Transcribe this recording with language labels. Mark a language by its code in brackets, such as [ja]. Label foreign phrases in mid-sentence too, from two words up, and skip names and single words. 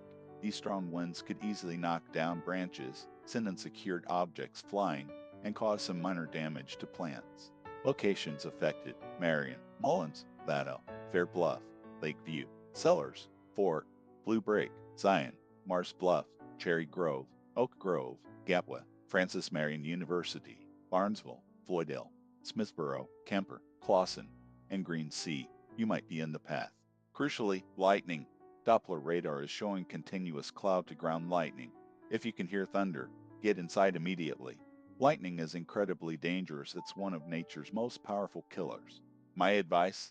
[en] These strong winds could easily knock down branches, send unsecured objects flying, and cause some minor damage to plants. Locations affected: Marion, Mullins, Laddo, Fair Bluff, Lakeview, Sellers, Fort, Blue Brick, Zion, Mars Bluff, Cherry Grove, Oak Grove, Gapwa, Francis Marion University, Barnesville, Floydale, Smithborough, Kemper, Clawson, and Green Sea. You might be in the path. Crucially, lightning. Doppler radar is showing continuous cloud-to-ground lightning. If you can hear thunder, get inside immediately. Lightning is incredibly dangerous. It's one of nature's most powerful killers. My advice?